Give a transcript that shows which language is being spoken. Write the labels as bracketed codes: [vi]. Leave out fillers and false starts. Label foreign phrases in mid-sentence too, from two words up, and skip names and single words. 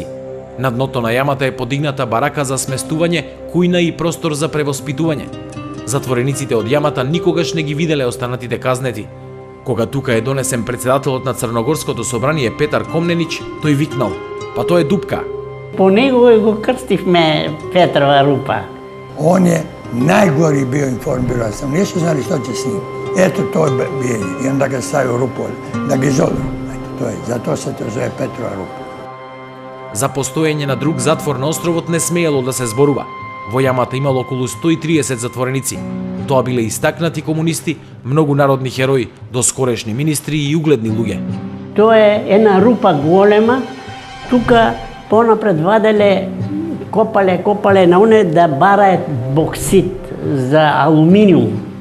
[mk] На дното на јамата е подигната барака за сместување, кујна и простор за превоспитување. Затворениците од јамата никогаш не ги виделе останатите казнети. Кога тука е донесен председателот на Црногорското собрание Петар Комненич, тој викнал: "Па тоа е дупка." По него го крстивме Петрова Рупа. [hr] On je najgori bio informiran sam, nisu znali što će s njim. Eto, to je bijenje. I onda ga stavio u rupu, da ga izolu. Zato se to zove Petrova Rupa. [mk] За постоење на друг затвор на островот не смеело да се зборува. Во јамата имало околу 130 затвореници. Тоа биле истакнати комунисти, многу народни херои, доскорешни министри и угледни луѓе. Тоа е една рупа голема. Тука понапред ваделе, копале на оне да бараат боксит за алуминиум.